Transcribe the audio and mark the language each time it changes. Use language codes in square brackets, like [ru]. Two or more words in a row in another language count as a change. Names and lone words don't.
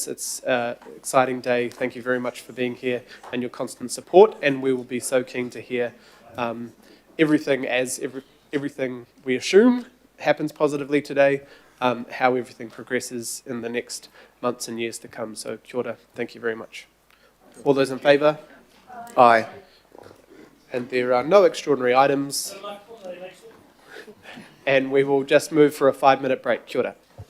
[en] It's an exciting day. Thank you very much for being here and your constant support. And we will be so keen to hear everything we assume happens positively today, how everything progresses in the next months and years to come. So [mi] kia ora. [en] Thank you very much. All those in favour? Aye. And there are no extraordinary items. And we will just move for a 5-minute break. [mi] Kia ora.